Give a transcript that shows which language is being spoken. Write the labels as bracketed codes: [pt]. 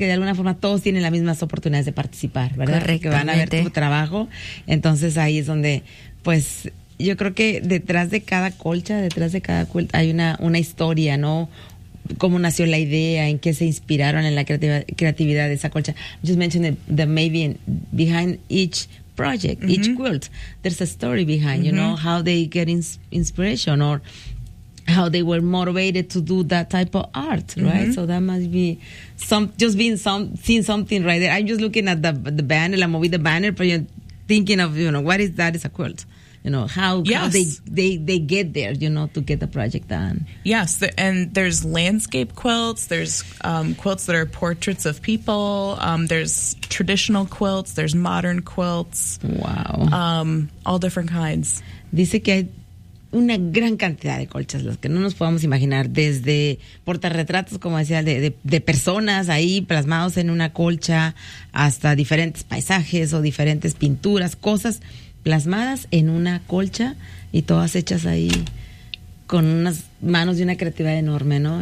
[es] Porque de alguna forma todos tienen las mismas oportunidades de participar, ¿verdad? Correctamente. Que van a ver tu trabajo. Entonces ahí es donde, pues, yo creo que detrás de cada colcha, detrás de cada quilt, hay una historia, ¿no? Cómo nació la idea, en qué se inspiraron en la creatividad de esa colcha. [en] Just mention the maybe behind each project, each quilt, there's a story behind, you know, how they get inspiration or how they were motivated to do that type of art, right? So that must be seeing something right there. I'm just looking at the banner, la movida banner, but you're thinking of, you know, what is that? It's a quilt, you know, how they get there, you know, to get the project done. Yes, and there's landscape quilts, there's quilts that are portraits of people, there's traditional quilts, there's modern quilts. Wow. All different kinds. [es] Dice que hay una gran cantidad de colchas, las que no nos podemos imaginar, desde portarretratos, como decía, de personas ahí plasmados en una colcha, hasta diferentes paisajes o diferentes pinturas, cosas plasmadas en una colcha y todas hechas ahí con unas manos de una creatividad enorme, ¿no?